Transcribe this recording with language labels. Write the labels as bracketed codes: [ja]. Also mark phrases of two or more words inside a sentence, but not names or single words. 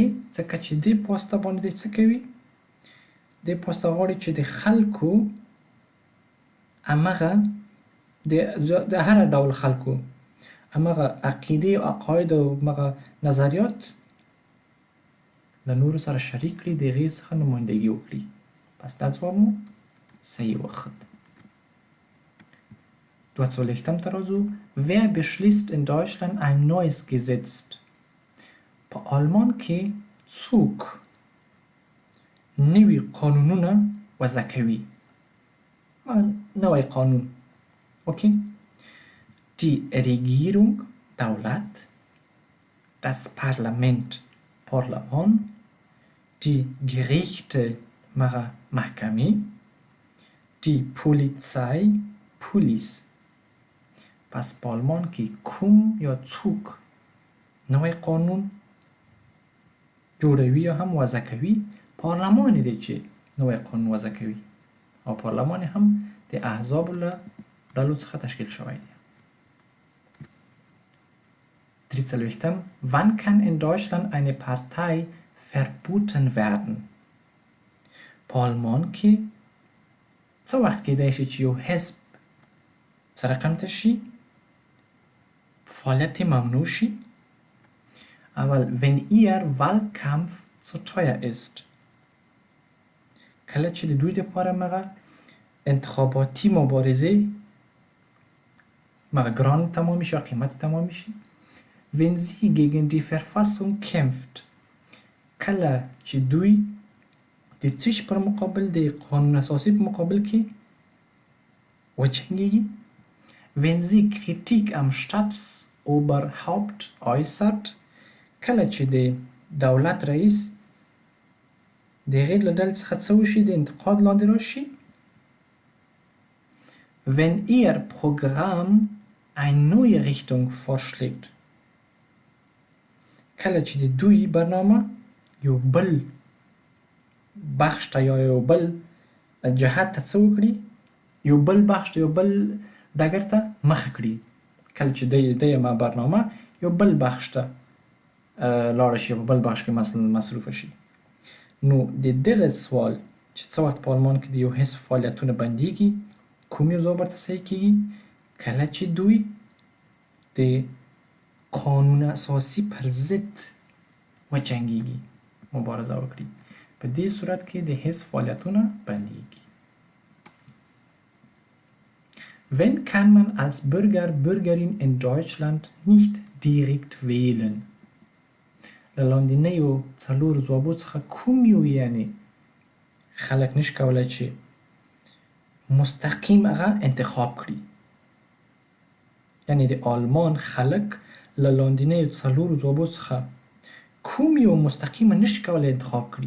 [ps] ځکه چې دې په واسطه باندې دی څه کوي؟ دې په واسطه غواړي چې د خلکو همغه د هر ډول خلکو همغه عقیدې او عقاید او همغه نظریات له نورو سره شریک کړي، د هغې څخه نمایندګي وکړي. پس دا ځواب مو صحیح وخت. 22 ته راځو. [de] Wer beschließt in Deutschland ein neues Gesetz؟ [ps] په آلمان کې څوک نوي قانونونه وضع کوي. نوی قانون. اوکی. [de] Die Regierung دولت، das Parlament پارلمان، die Gerichte محکمه، die Polizei پلیس. [ps] پس پارلمان که کوم یا څوک نوی قانون جوړوي یا هم وضع کوي، پارلمان دی چې نوی قانون وضع کوي، او پارلمان هم د احزابو له ډلو څخه تشکیل شوی دی. 43. [de] Wann kann in Deutschland eine Partei verboten werden؟ [ps] پارلمان کې څه وخت کېدای شي چې یو حزب څه رقم ته شي، فعالیت ممنوع شي؟ [de] اول wenn ihr Wahlkampf zu teuer ist، [ps] کله چې د دوی دپاره مغه انتخاباتي مبارزه مغه ګران تمام شي، قیمت تمام شي. [de] wenn sie gegen die Verfassung kämpft، [ps] کله چې دوی د څه پر مقابل د قانون اساسی په مقابل کې وجنګیږي. [de] wenn sie Kritik am Staatsoberhaupt äußert، [ps] کله چې د دولت رئیس د هغې له ډلې څخه څه وشي، د انتقاد لاندې راشي. [de] wenn ihr Programm eine neue Richtung vorschlägt، [ps] کله چې د دوی برنامه یو بل بخش ته یا یو بل جهت ته څه وکړي، یو بل بخش ته یو بل ډګر ته مخه کړي، کله چې د یمه برنامه یو بل بخش ته لاړه شي، په بل بخش کې مثلا مصروفه شي. نو د دغه سوال چې څه وخت پارلمان کې د یو حزب فعالیتونه بندیږي، کوم یو ځای ورته صحیح کیږي، کله چې دوی د قانون اساسی پر ضد وجنګیږي، مبارزه وکړي، په دې صورت کې د حزب فعالیتونه بندیږي. [de] Wenn kann man als Bürgerin in Deutschland nicht direkt wählen؟ [ps] له لاندنیو څلورو ځوابو څخه کوم یو یعنی خلک نشي کولی چې مستقیم هغه انتخاب کړي، یعنی د آلمان خلک له لاندنیو څلورو ځوابو څخه کوم یو مستقیمه نشي کولی انتخاب کړي.